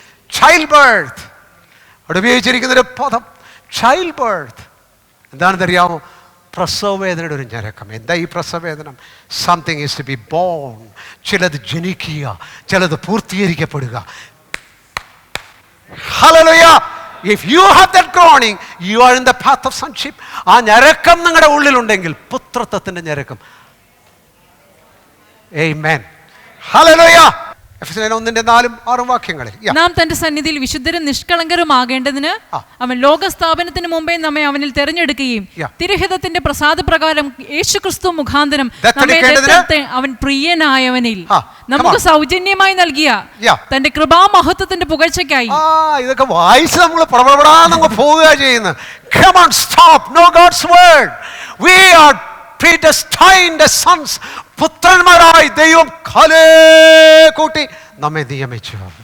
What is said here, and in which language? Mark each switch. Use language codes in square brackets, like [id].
[ml] Child birth, അവിടെ ഉപയോഗിച്ചിരിക്കുന്നൊരു പദം child birth. എന്താണെന്നറിയാമോ? പ്രസവവേദനയുടെ ഒരു ഞരക്കം. എന്താ ഈ പ്രസവവേദനം? [en] Something is to be born. [ml] ചിലത് ജനിക്കുക, ചിലത് പൂർത്തീകരിക്കപ്പെടുക. Hallelujah. [en] If you have that groaning, you are in the path of sonship. [ml] ആ ഞരക്കം നിങ്ങളുടെ ഉള്ളിലുണ്ടെങ്കിൽ പുത്രത്വത്തിന്റെ ഞരക്കം. Amen. Hallelujah. എഫെസ്യർ 1:4-6 വാക്യങ്ങളിൽ നാം തന്റെ സന്നിധിയിൽ വിശുദ്ധരും നിഷ്കളങ്കരുമാകേണ്ടതിന് അവൻ ലോകസ്ഥാപനത്തിന് മുമ്പേ നമ്മെ അവനിൽ തെരഞ്ഞെടുക്കുകയും തിരുഹിതത്തിന്റെ പ്രസാദപ്രകാരം യേശുക്രിസ്തു മുഖാന്തരം അവൻ പ്രിയനായവനിൽ നമുക്ക് സൗജന്യമായി നൽകിയ തന്റെ കൃപാമഹത്വത്തിന്റെ പുകഴ്ചയ്ക്കായി. ഇതൊക്കെ വായിച്ച് നമ്മൾ പ്രബലപ്പെടാൻ പോവുക ചെയ്യുന്നത്. [en] Come on, stop. Know God's word. We are predestined as sons. [ml] പുത്രന്മാരായി ദൈവം കാലേ കൂട്ടി നമ്മെ നിയമിച്ചു.